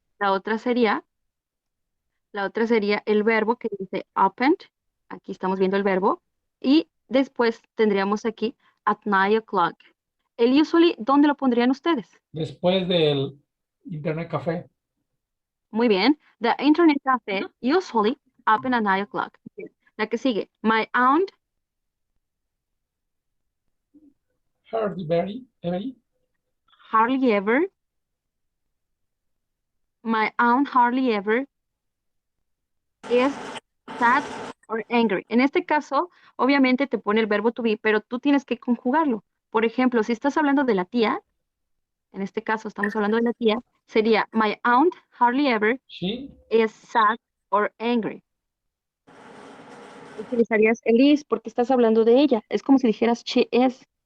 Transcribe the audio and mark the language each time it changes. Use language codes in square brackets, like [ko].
[es] La otra sería, la otra sería el verbo que dice opened. Aquí estamos viendo el verbo. Y después tendríamos aquí [en] at 9 o'clock. [es] El usually, ¿dónde lo pondrían ustedes? Después del Internet Café. Muy bien. [en] The Internet Cafe usually open at 9 o'clock. [es] La que sigue. [en] My aunt Hardly very. hardly ever. My aunt hardly ever is sad or angry. [es] En este caso, obviamente te pone el verbo to be, pero tú tienes que conjugarlo. Por ejemplo, si estás hablando de la tía, en este caso estamos hablando de la tía, sería [en] my aunt hardly ever She. is sad or angry. [es] Utilizarías el is porque estás hablando de ella. Es como si dijeras [en] she is.